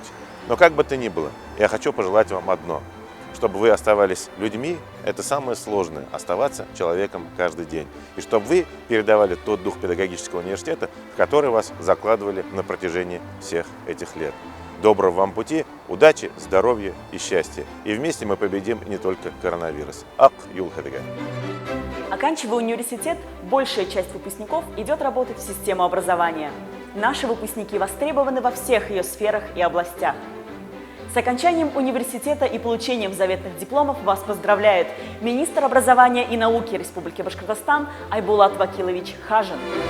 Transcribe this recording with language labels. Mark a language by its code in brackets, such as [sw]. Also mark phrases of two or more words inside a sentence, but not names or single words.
[ru] Но как бы то ни было, я хочу пожелать вам одно. Чтобы вы оставались людьми, это самое сложное – оставаться человеком каждый день. И чтобы вы передавали тот дух педагогического университета, в который вас закладывали на протяжении всех этих лет. доброго вам пути, удачи, здоровья и счастья. И вместе мы победим не только коронавирус. [ba] Ак юл хадыга. [ru] Оканчивая университет, большая часть выпускников идет работать в систему образования. Наши выпускники востребованы во всех ее сферах и областях. С окончанием университета и получением заветных дипломов вас поздравляет министр образования и науки Республики Башкортостан Айбулат Вакилович Хажин.